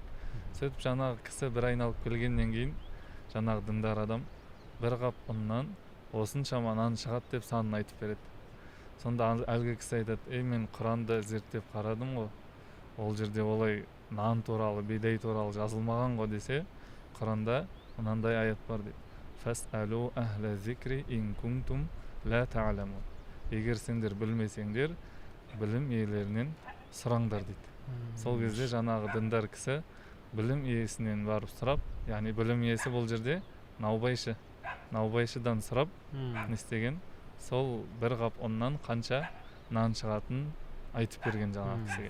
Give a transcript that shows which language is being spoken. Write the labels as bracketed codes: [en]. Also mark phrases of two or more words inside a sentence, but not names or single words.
[kk] Сөйтіп жаңағы кісі бір айналып келгеннен кейін, жаңағы діндар адам бір қап ұннан осыншама нан шығады деп санын айтып береді. Сонда әлгі кісі айтады: мен Құранды зерттеп қарадым ғой, ол жерде олай нан туралы, бидай туралы жазылмаған ғой десе, Құранда мынандай аят бар дейді: [ar] فاسألوا أهل الذكر إن كنتم لا تعلمون. [kk] Егер сендер білмесеңдер, білім иелерінен сұраңдар дейді. Сол кезде жаңағы діндар кісі білім иесінен барып сұрап, яғни білім иесі бұл жерде наубайшыдан сұрап, не істеген? Сол бір қап ұннан қанша нан шығатынын айтып берген жаңағы кісіге.